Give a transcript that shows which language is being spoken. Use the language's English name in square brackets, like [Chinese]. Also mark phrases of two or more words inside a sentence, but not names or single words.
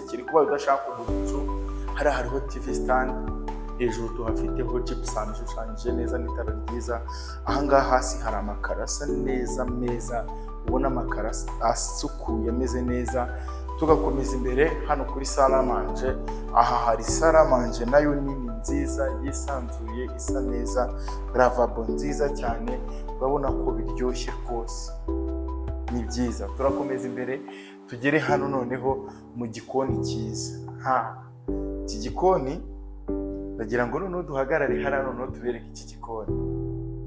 [Kinyarwanda] Kiri kuba udashaka kugura inzu, hariho [English] TV stand, [Kinyarwanda] hejuru tuhafiteho gypsum ishushanyije neza n'itara ryiza. Aha ngaha hasi hari amakaro asa neza meza, ubona amakaro asukuye ameze neza. Tugakomeza imbere hano kuri [French] salle à manger. [Kinyarwanda] Aha hari [French] salle à manger [Kinyarwanda] nayo nini nziza yisanzuye, isa neza, lavabo nziza cyane. Urabona ko biryoshye rwose, ni byiza. Turakomeza imbere tugere hano noneho mu gikoni cyiza. Iki gikoni ndagira ngo noneho duhagarare hano noneho tubereke iki gikoni.